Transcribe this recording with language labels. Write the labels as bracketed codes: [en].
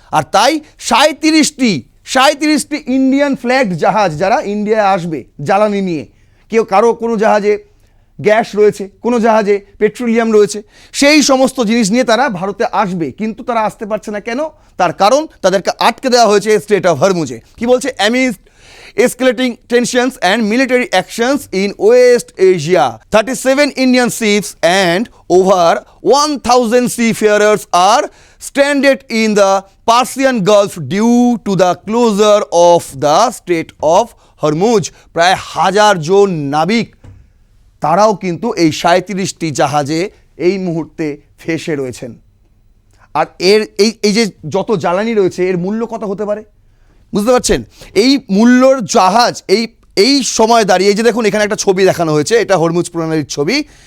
[bn] আর তাই 37টি Indian flag জাহাজ যারা ইন্ডিয়ায় আসবে জ্বালানি নিয়ে, কারো কোনো জাহাজে গ্যাস রয়েছে, কোনো জাহাজে পেট্রোলিয়াম রয়েছে, সেই সমস্ত জিনিস নিয়ে তারা ভারতে আসবে, কিন্তু তারা আসতে পারছে না কেন? তার কারণ তাদেরকে আটকে দেওয়া হয়েছে স্ট্রেট অফ হরমুজে। কি বলছে? [en] Amidst escalating tensions and military actions in West Asia, 37 Indian ships and over 1,000 seafarers are stranded in the Persian Gulf due to the closure of the Strait of Hormuz. [bn] প্রায় 1000 জন নাবিক তারাও কিন্তু এই 37টি জাহাজে এই মুহূর্তে ফেসে রয়েছেন। আর এই যে যত জ্বালানি রয়েছে এর মূল্য কত হতে পারে বুঝতে পারছেন? এই মূল্যর জাহাজ এই সময় দাঁড়িয়ে, এই যে দেখুন এখানে একটা ছবি দেখানো হয়েছে, এটা হরমুজ প্রণালীর ছবি।